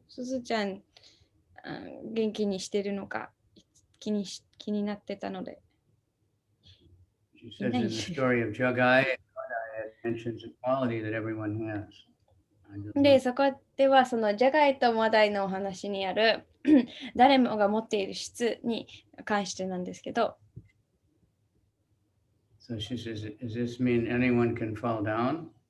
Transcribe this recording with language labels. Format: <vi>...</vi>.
<ja>すずちゃん、元気にしてるのか気になってたので。</ja> <en>She says in the story of Jagai, it mentions a quality that everyone has.</en> <ja>で、そこではそのジャガイとマダイのお話にある誰もが持っている質に関してなんですけど。</ja> <en>So she says, does this mean anyone can fall down?</en>